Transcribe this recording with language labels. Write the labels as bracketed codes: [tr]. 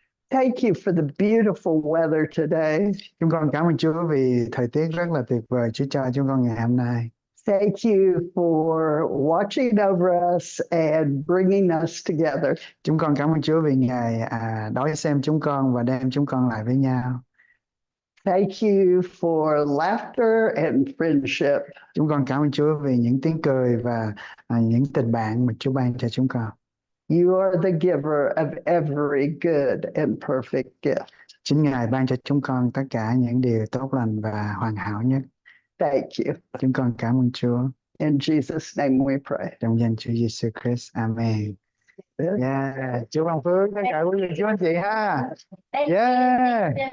[en] Thank you for the beautiful weather today. [vi] Chúng con cảm ơn Chúa vì thời tiết rất là tuyệt vời Chúa cho chúng con ngày hôm nay. [en] Thank you for watching over us and bringing us together. [vi] Chúng con cảm ơn Chúa vì Ngài đón xem chúng con và đem chúng con lại với nhau. [en] Thank you for laughter and friendship. [vi] Chúng con cảm ơn Chúa vì những tiếng cười và những tình bạn mà Chúa ban cho chúng con. [en] You are the giver of every good and perfect gift. [vi] Chính Ngài ban cho chúng con tất cả những điều tốt lành và hoàn hảo nhất. [en] Thank you. [vi] Chúng con cảm ơn Chúa. [en] In Jesus' name we pray. [vi] Trong danh Chúa Giêsu Christ. Amen. Yeah. Chúa ban phước tất cả quý vị chú anh chị ha. Yeah.